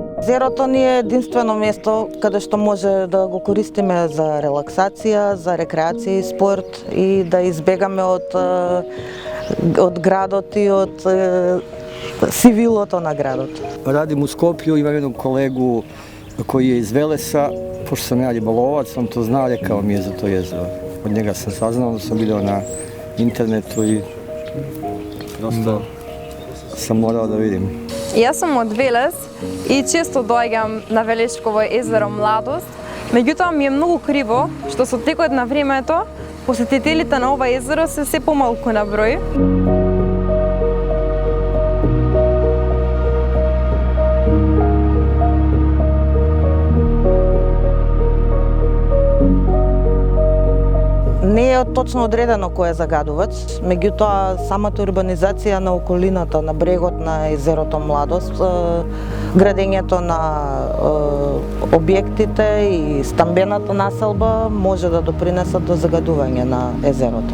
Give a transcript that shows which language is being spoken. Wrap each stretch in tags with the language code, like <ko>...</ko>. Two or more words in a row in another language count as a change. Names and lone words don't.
<mk>Езерото ни е единствено место каде што може да го користиме за релаксација, за рекреација и спорт и да избегаме од градот и од сивилото на градот.</mk> <sr>Radim u Skoplju, imam jednog kolegu koji je iz Velesa, pošto sam ja ribolovac, on to zna, rekao mi je za to jezero. Od njega sam saznao, da sam vidio na internetu i prosto sam morao da vidim.</sr> <mk>Јас сум од Велес и често доаѓам на Велешково езеро Младост, меѓутоа ми е многу криво што со текот на времето посетителите на ова езеро се помалку на број. Не е точно одредено кој е загадувач, меѓутоа самата урбанизација на околината, на брегот на езерото Младост, градењето на објектите и стамбената населба може да допринесат до загадување на езерото.</mk>